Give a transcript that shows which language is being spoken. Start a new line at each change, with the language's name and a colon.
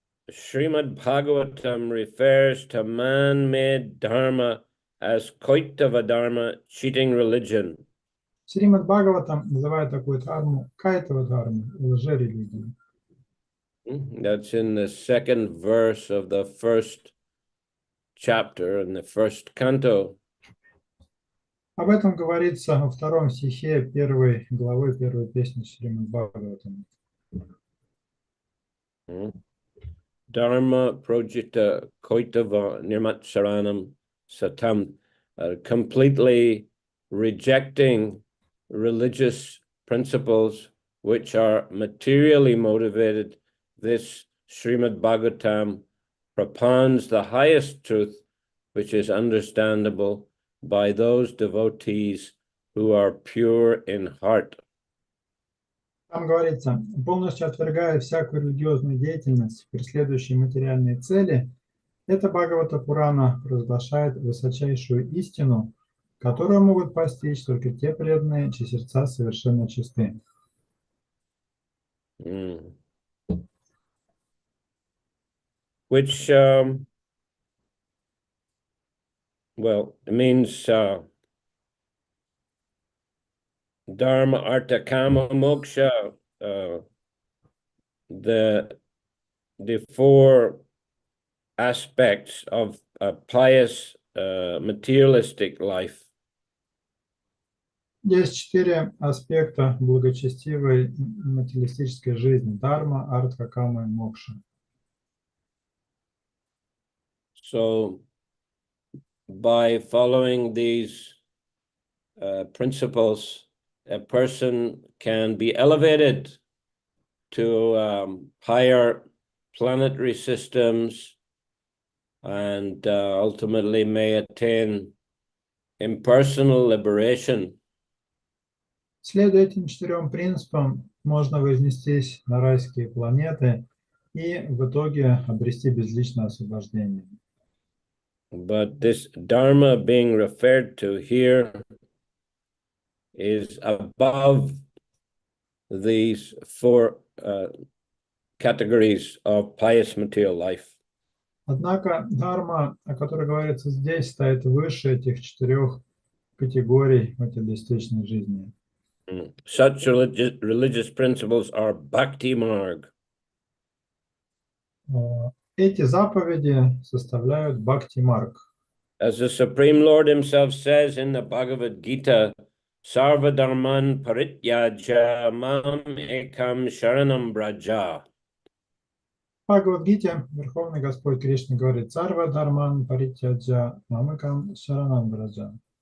English: Шримад Bhagavatam refers to man-made dharma as Kaitava dharma, cheating religion.
Russian: Шримад Бхагаватам называет такую дхарму кайтава дхармой, лжерелигией.
English: That's in the second verse of the first chapter in the first canto.
Russian: Об этом говорится во втором стихе первой главы первой песни Шримад Бхагаватам.
Sanskrit: Dharma projita koitava nirmatsaranam satam,
English: completely rejecting religious principles which are materially motivated. This Srimad Bhagavatam propounds the highest truth, which is understandable by those devotees who are pure in heart.
Russian: Там говорится, полностью отвергая всякую религиозную деятельность, преследующую материальные цели, эта Бхагавата Пурана провозглашает высочайшую истину, которую могут постичь только те преданные, чьи сердца совершенно чисты.
English: Which, well, it means Dharma, Artha, Kama, Moksha, the four aspects of a pious materialistic life.
Russian: Есть 4 аспекта благочестивой материалистической жизни: дарма, артха, кама и мокша.
English: So by following these principles, a person can be elevated to higher planetary systems and ultimately may attain impersonal liberation.
Russian: Следуя этим 4 принципам, можно вознестись на райские планеты и в итоге обрести безличное освобождение.
English: But this dharma being referred to here is above these 4 categories of pious material life.
Russian: Однако дхарма, о которой говорится здесь, стоит выше этих 4 категорий материалистичной жизни.
English: Such religious principles are bhakti marg.
Russian: Эти заповеди составляют бхакти-марг.
English: As the Supreme Lord himself says in the Bhagavad Gita,
Sanskrit: Sarva dharman parityaja mam ekam sharanam braja.
Russian: В Бхагавад-гите Верховный Господь Кришна говорит:
Sanskrit: «Сарва дharman паритяджа мамакам шаранам браджа».